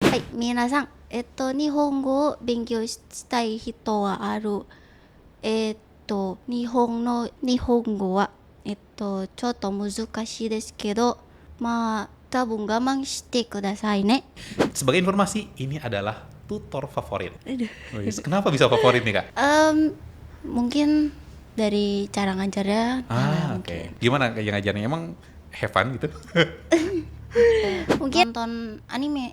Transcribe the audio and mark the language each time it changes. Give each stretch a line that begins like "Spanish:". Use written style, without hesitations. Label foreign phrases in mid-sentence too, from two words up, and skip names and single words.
Japanese: はい、皆さん、日本語を勉強したい人はある。日本語は、ちょっと難しいですけど、まあ、多分我慢してくださいね。
Indonesian: Sebagai informasi, ini adalah tutor favorit. Wis, kenapa bisa favorit nih, Kak? Mungkin dari cara ngajarnya. Oke. Gimana yang ngajarnya? Emang
English: have fun
Indonesian: gitu? Mungkin nonton anime